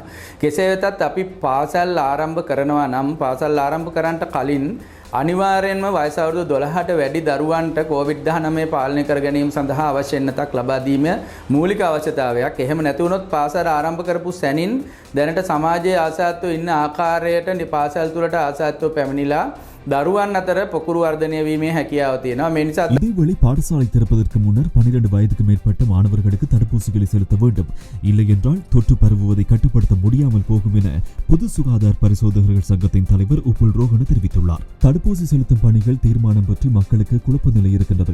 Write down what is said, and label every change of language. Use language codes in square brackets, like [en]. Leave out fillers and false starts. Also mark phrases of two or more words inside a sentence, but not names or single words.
[si] කෙසේ වෙතත් අපි පාසල් ආරම්භ කරනවා නම් පාසල් ආරම්භ කරන්නට කලින් අනිවාර්යෙන්ම වයස අවුරුදු 12ට වැඩි දරුවන්ට COVID-19 පාලනය කර ගැනීම සඳහා අවශ්‍ය වෙනතක් ලබා දීම මූලික අවශ්‍යතාවයක්. එහෙම නැති වුණොත් පාසල් ආරම්භ කරපු සැනින් දැනට සමාජයේ ආසාත්වෝ ඉන්න ආකාරයට පාසල් තුලට ආසාත්වෝ පැමිණිලා දරුවන් අතර පොකුරු වර්ධනය වීමේ හැකියාව තියෙනවා. මේ නිසා [ta] இதேவேளை பாடசாலை திறப்பதற்கு முன்னர் 12 வயதுக்கு மேற்பட்ட மாணவர்களுக்கு தடுப்பூசிகளை செலுத்த வேண்டும். இல்லை என்றால் தொற்று பரவுவதை கட்டுப்படுத்த முடியாமல் போகும் என பொது சுகாதார பரிசோதகர்கள் சங்கத்தின் தலைவர் உப்புல் ரோஹன தெரிவித்துள்ளார். தடுப்பூசி செலுத்தும் பணிகள் தீர்மானம் பற்றி மக்களுக்கு குழப்ப நிலை இருக்கின்றது.